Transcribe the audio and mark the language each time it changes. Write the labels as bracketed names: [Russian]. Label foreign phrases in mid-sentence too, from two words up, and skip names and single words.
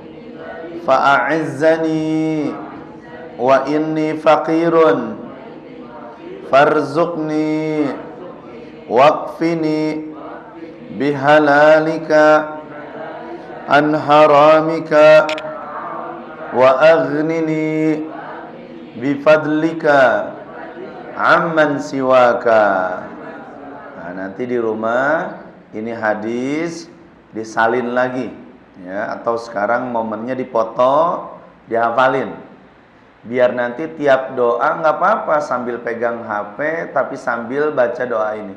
[Arabic] فأعزني وإني فقير فارزقني واكفني بحلالك عن حرامك وأغنني بفضلك عمن سواك. [Indonesian] Nah, nanti di rumah ini hadis disalin lagi ya, atau sekarang momennya dipoto, dihafalin. Biar nanti tiap doa nggak apa-apa sambil pegang HP tapi sambil baca doa ini.